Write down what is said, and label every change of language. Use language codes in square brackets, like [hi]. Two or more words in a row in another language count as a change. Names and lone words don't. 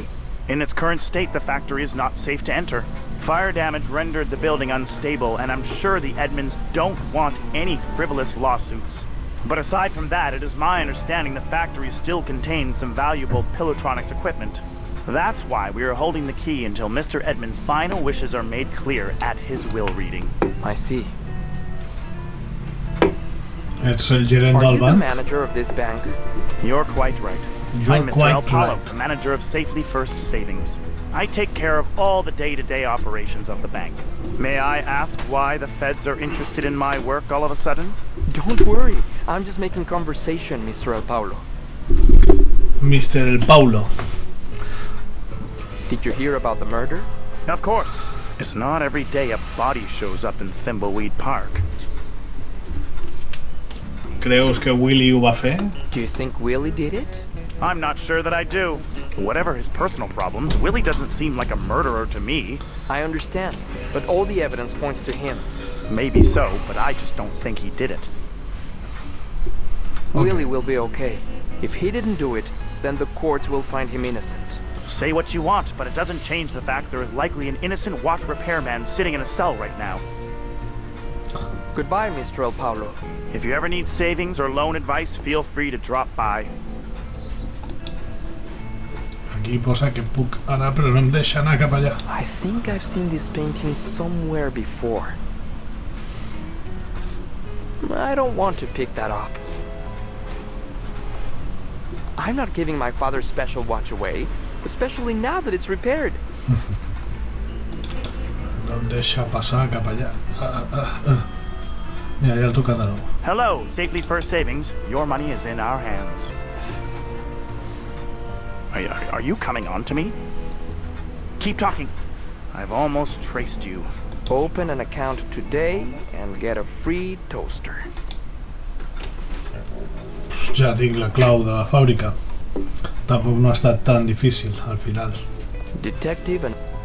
[en] In its current state, the factory is not safe to enter. Fire damage rendered the building unstable, and I'm sure the Edmonds don't want any frivolous lawsuits. But aside from that, it is my understanding the factory still contains some valuable Pilotronics equipment. That's why we are holding the key until Mr. Edmund's final wishes are made clear at his will reading. I see. [ca] Ets el gerent [en] Are [ca] del [en] you the [ca] banc? [en] manager of this bank? You're quite right. You're I'm Mr. quite El Palo, right. the manager of Safely First Savings. I take care of all the day-to-day operations of the bank. May I ask why the feds are interested in my work all of a sudden? Don't worry. I'm just making conversation, Mr. El Paulo. Mr. El Paulo. Did you hear about the murder? Of course. It's not every day a body shows up in Thimbleweed Park. [ca] Creus que Willy ho va fer? [en] Do you think Willie did it? I'm not sure that I do. Whatever his personal problems, Willie doesn't seem like a murderer to me. I understand, but all the evidence points to him. Maybe so, but I just don't think he did it. Okay. Willie will be okay. If he didn't do it, then the courts will find him innocent. Say what you want, but it doesn't change the fact there is likely an innocent watch repairman sitting in a cell right now. Goodbye, Mr. El Paulo. If you ever need savings or loan advice, feel free to drop by. [ca] Aquí posa que puc anar, però no em deixa anar cap allà. [en] I think I've seen this painting somewhere before. I don't want to pick that up. I'm not giving my father's special watch away, especially now that it's repaired. [ca] No em deixa passar cap allà. Ja el toca de nou. [en] Hello, Safely First Savings. Your money is in our hands. Are you coming on to me? Keep talking. I've almost traced you. Open an account today and get a free toaster. [ca] Ja tinc la clau de la fàbrica. Tampoc no ha estat tan difícil al final. [en] Detective and...